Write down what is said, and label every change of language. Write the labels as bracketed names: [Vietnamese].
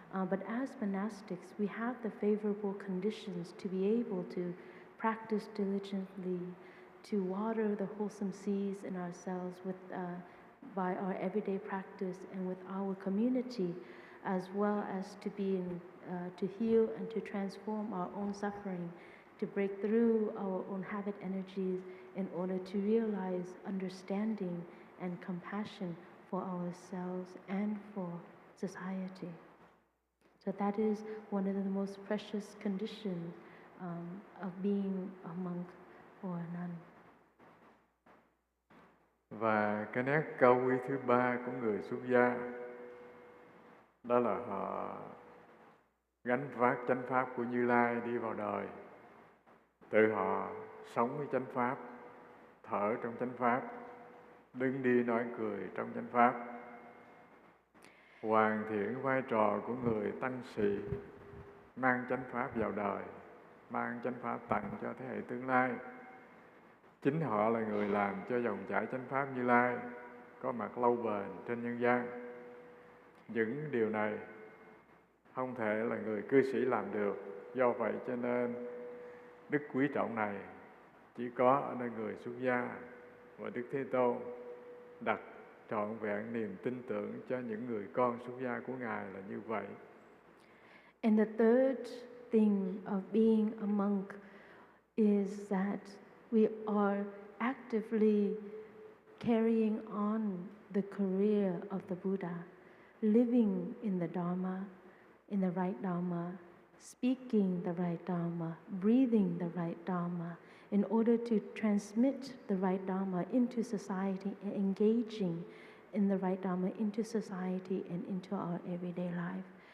[English] But as monastics, we have the favorable conditions to be able to practice diligently, to water the wholesome seeds in ourselves by our everyday practice and with our community, as well as to heal and to transform our own suffering, to break through our own habit energies in order to realize understanding and compassion for ourselves and for society. So that is one of the most precious conditions of being a monk or a nun. [Vietnamese] Và cái nét cao quý thứ ba của người xuất gia đó là họ gánh vác chánh pháp của Như Lai đi vào đời. Tự họ sống với chánh pháp, thở trong chánh pháp, đứng đi nói cười trong chánh pháp, hoàn thiện vai trò của người tăng sĩ, mang chánh pháp vào đời, mang chánh pháp tặng cho thế hệ tương lai. Chính họ là người làm cho dòng chảy chánh pháp Như Lai có mặt lâu bền trên nhân gian. Những điều này không thể là người cư sĩ làm được. Do vậy cho nên đức quý trọng này chỉ có ở nơi người xuất gia, và Đức Thế Tôn đặt trọn vẹn niềm tin tưởng cho những người con xuất gia của Ngài là như vậy. [English] And the third thing of being a monk is that we are actively carrying on the career of the Buddha, living in the Dharma, in the right Dharma, speaking the right Dharma, breathing the right Dharma, in order to transmit the right Dharma into society and engaging in the right Dharma into society and into our everyday life.